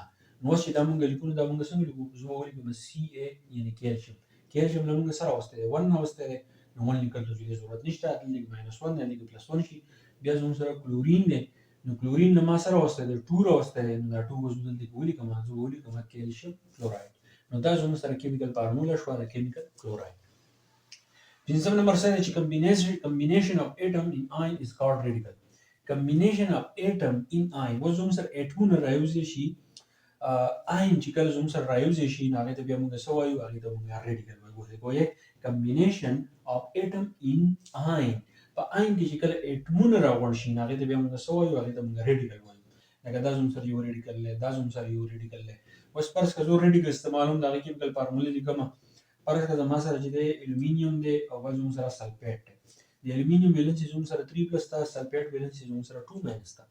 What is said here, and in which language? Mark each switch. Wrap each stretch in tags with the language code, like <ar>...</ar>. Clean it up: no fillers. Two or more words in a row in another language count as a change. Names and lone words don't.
<ps>نو اوس چې دا مونږ لیکو دا مونږ څنګه لیکو زه به ولیکم CA یعنی کیلشیم له مونږ سره واوستی دی 1 راوستی دی نو 1 لیکل ته ضرورت نشته دلته -1 دی دلته +1 شي. بیا زموږ سره کلورین دی نو کلورین له ما سره واوستی دی 2 راوستی دی نو دا 2 به زه دلته کې ولیکم زه به ولیکم</ps> <en>calcium chloride.</en> <ps>نو دا زموږ سره</ps> <en>chemical formula</en> <ps>شوه د</ps> <en>chemical chloride.</en> <ps>پنځم نمبر څه دی چې</ps> <en>combination of atom in ion is called radical. combination of atom in ion</en> <ps>و زموږ سره اټمونه رايوځي شي آین چې کله زموږ سره رايوځي شي نو هغې ته بیا موږ څه وایو هغې ته موږ ریډیکل وایو.</ps> <en>combination of atom in ion</en> <ps>په آین کې چې کله اټمونه راغونډ شي نو هغې ته بیا موږ څه وایو هغې ته موږ ریډیکل وایو. لکه دا زموږ سره یو ریډیکل دی دا زموږ سره یو ریډیکل دی. اوس فرض کړه زه ریډیکل استعمالوم د هغې</ps> <en>chemical formula</en> <ps>لیکمه. فرض کړه زما سره چې دی الومینیم دی او بل زموږ سره سلفیټ دی. د الومینیم valency زموږ سره 3 پلس ده سلفیټ valency زموږ سره 2 ماینس ده.</ps>